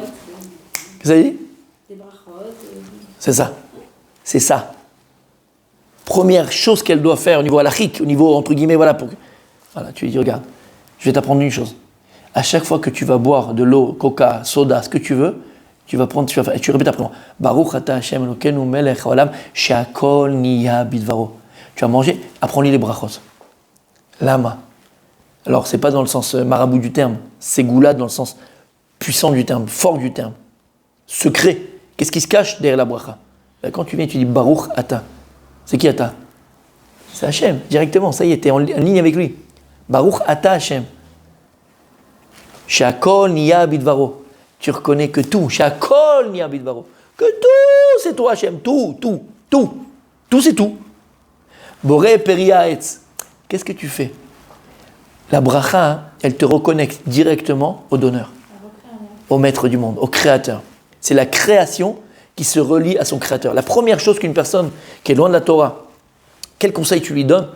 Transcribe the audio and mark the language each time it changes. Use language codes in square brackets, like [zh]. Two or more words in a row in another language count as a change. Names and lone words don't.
[fr] Qu'est-ce que ça dit? C'est ça. C'est ça. Première chose qu'elle doit faire au niveau halachique, au niveau entre guillemets, voilà, voilà, tu lui dis, regarde, je vais t'apprendre une chose. À chaque fois que tu vas boire de l'eau, coca, soda, ce que tu veux, tu vas prendre, tu vas faire, et tu répètes après moi. [he] ברוך אתה השם אלוקינו מלך העולם שהכל נהיה בדברו. [fr] Tu vas manger, apprends-lui les brachot. Lama. Alors, c'est pas dans le sens marabout du terme, c'est goula dans le sens puissant du terme, fort du terme, secret. Qu'est-ce qui se cache derrière la bracha? Quand tu viens, tu dis [he] ברוך אתה. [fr] C'est qui ata? C'est Hachem, directement, ça y est, tu es en ligne avec lui. [he] ברוך אתה השם. שהכל נהיה בדברו. [fr] Tu reconnais que tout, [he] שהכל נהיה בדברו. [fr] Que tout, c'est toi Hachem, tout. Tout, c'est tout. [he] בורא פרי עץ. [fr] Qu'est-ce que tu fais? La bracha, elle te reconnecte directement au donneur, au maître du monde, au créateur. C'est la création qui se relie à son créateur. La première chose qu'une personne qui est loin de la Torah, quel conseil tu lui donnes?